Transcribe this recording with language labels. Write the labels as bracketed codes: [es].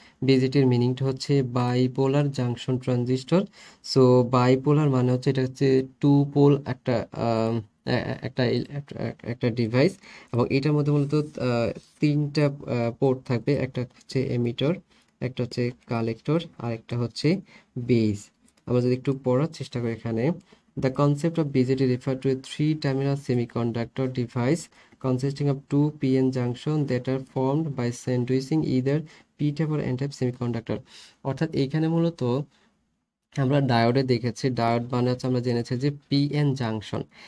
[bn] বিজিটির মিনিংটা হচ্ছে bipolar junction transistor. So bipolar মানে হচ্ছে এটা হচ্ছে টু পোল একটা একটা একটা ডিভাইস, এবং এটার মধ্যে মূলত তিনটা পোর্ট থাকবে, একটা হচ্ছে এমিটর, একটা হচ্ছে কালেক্টর, আর একটা হচ্ছে বেস। আমরা যদি একটু পড়ার চেষ্টা করি এখানে, [en] the concept of BJT refer to a three-terminal semiconductor device consisting of two p-n junctions that are formed by sandwiching either p-type or n-type semiconductor। [bn] অর্থাৎ এইখানে মূলত আমরা ডায়োডে দেখেছি, ডায়োড মানে হচ্ছে আমরা জেনেছি যে পিএন জাংশন।